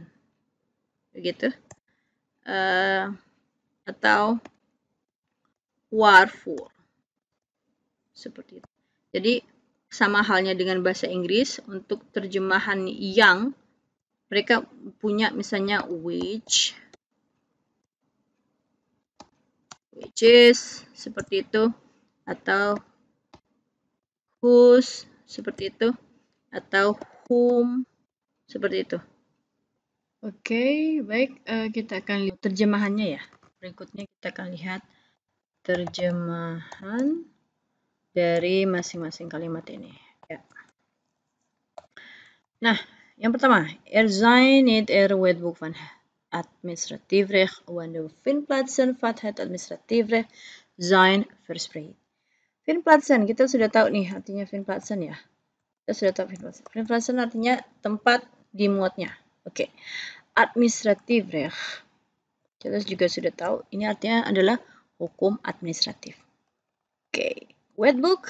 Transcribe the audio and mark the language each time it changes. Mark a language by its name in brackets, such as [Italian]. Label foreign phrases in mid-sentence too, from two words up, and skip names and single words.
[Indonesian] Begitu. Atau waarvoor. Seperti itu. Jadi sama halnya dengan bahasa Inggris, untuk terjemahan yang mereka punya misalnya [English] which is [Indonesian] seperti itu, atau whose seperti itu, atau whom seperti itu. Oke, baik, kita akan lihat terjemahannya ya. Berikutnya kita akan lihat terjemahan dari masing-masing kalimat ini. Ya. Nah, yang pertama, [Dutch] zijn niet wetboek van administratief recht wanneer vindplaatsen van het administratief recht zijn verspreid. [Indonesian] Vindplaatsen, kita sudah tahu nih artinya vindplaatsen ya. Kita sudah tahu vindplaatsen. Vindplaatsen artinya tempat dimuatnya. [Dutch] Oke. Administratif recht. [Indonesian] Kita juga sudah tahu ini artinya adalah hukum administratif. Oke. Wetboek.